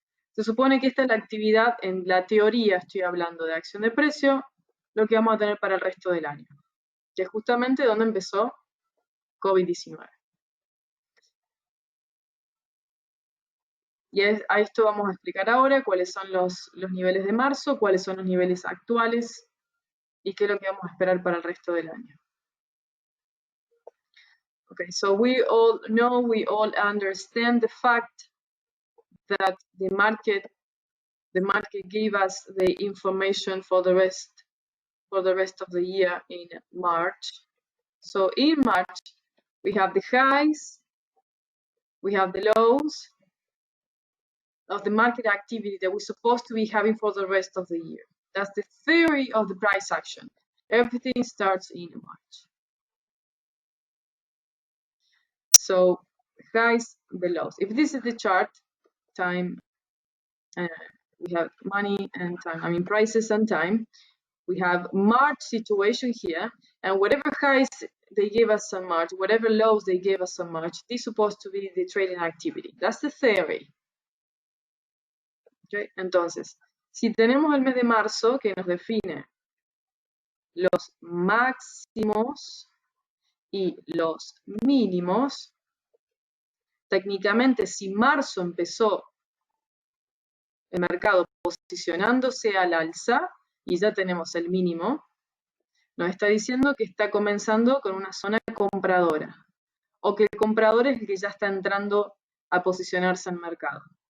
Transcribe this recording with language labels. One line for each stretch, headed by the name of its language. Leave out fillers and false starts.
Spanish: Se supone que esta es la actividad, en la teoría estoy hablando de acción de precio, lo que vamos a tener para el resto del año, que es justamente donde empezó COVID-19. Y a esto vamos a explicar ahora cuáles son los niveles de marzo, cuáles son los niveles actuales y qué es lo que vamos a esperar para el resto del año.
English: Okay, so we all know, we all understand the fact that the market the market gave us the information for the rest of the year in March. So in March, we have the highs, we have the lows of the market activity that we're supposed to be having for the rest of the year. That's the theory of the price action. Everything starts in March. So highs, the lows. If this is the chart, time, we have money and time, I mean prices and time. We have March situation here, and whatever highs they gave us on March, whatever lows they gave us on March, this is supposed to be the trading activity. That's the theory. Okay?
Spanish: Entonces, si tenemos el mes de marzo que nos define los máximos y los mínimos, técnicamente si marzo empezó el mercado posicionándose al alza y ya tenemos el mínimo, nos está diciendo que está comenzando con una zona compradora o que el comprador es el que ya está entrando a posicionarse en el mercado.